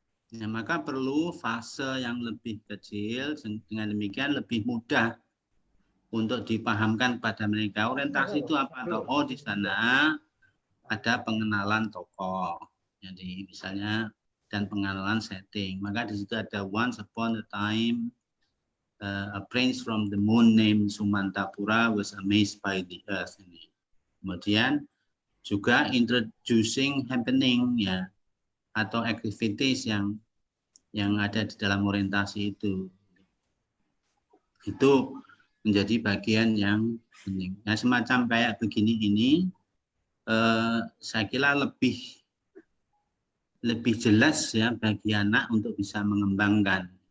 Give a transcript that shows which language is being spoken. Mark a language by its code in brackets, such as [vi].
[id] Ya, maka perlu fase yang lebih kecil, dengan demikian lebih mudah untuk dipahamkan pada mereka. Orientasi itu apa? Oh, di sana ada pengenalan tokoh. Jadi misalnya dan pengenalan setting. Maka di situ ada [en] once upon a time a prince from the moon named Sumantapura was amazed by the earth. [id] Ini. Kemudian juga [en] introducing happening [id] ya, atau activities yang ada di dalam orientasi itu menjadi bagian yang penting. Nah, semacam kayak begini ini saya kira lebih jelas ya bagi anak untuk bisa mengembangkan.